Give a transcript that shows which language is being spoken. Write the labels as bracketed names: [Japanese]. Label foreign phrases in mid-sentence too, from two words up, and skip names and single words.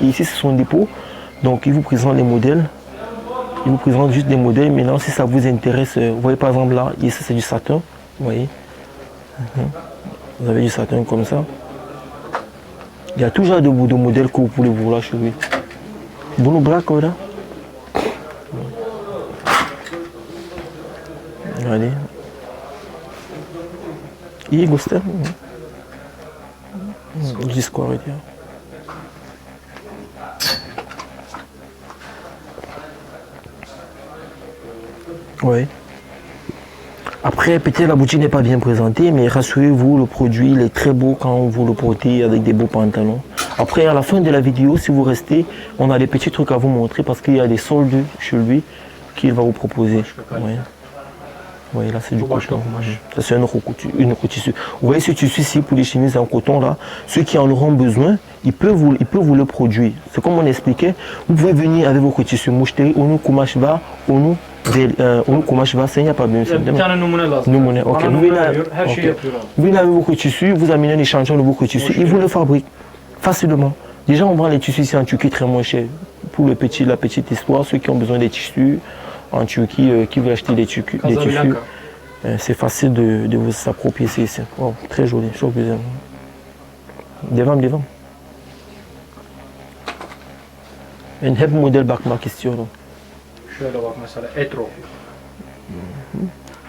[French] Ici c'est son dépôt. Donc il vous présente les modèles. Il vous présente juste des modèles. Maintenant si ça vous intéresse, vous voyez par exemple là, ici c'est du satin. Vous voyez? Vous avez du satin comme ça. Il y a toujours de modèles que vous pouvez vouloir chez lui. [Turkish] Bunu bırak orada. Allez. İyi göster. Discord diyor. [French] Oui. Après, peut-être la boutique n'est pas bien présentée, mais rassurez-vous, le produit il est très beau quand vous le portez avec des beaux pantalons. Après, à la fin de la vidéo, si vous restez, on a des petits trucs à vous montrer parce qu'il y a des soldes chez lui qu'il va vous proposer. Oui. Oui, là c'est du coton. Ça c'est un autre tissu. Vous voyez ce tissu ici pour les chemises en coton là, ceux qui en auront besoin, il peut vous le produire. C'est comme on expliquait, vous pouvez venir avec vos tissus mouchetés, ou nous kumaşva, ou nous kumaşva, c'est il n'y a pas de [Turkish] Bir tane numune lazım. Numune, ok. Bana numune veriyor, her şeyi yapıyor abi. [French] Vous venez avec vos tissus, vous amenez un échantillon de vos tissus, ils vous le fabriquent facilement. Déjà on vend les tissus ici en Turquie très moins cher. Pour la petite histoire, ceux qui ont besoin des tissus en Turquie, qui veulent acheter des tissus, c'est facile de vous s'approprier ici. Oh, très joli, [Turkish] çok güzel. Devam. Ben hep model bakmak istiyorum. Şöyle bak mesela Etro.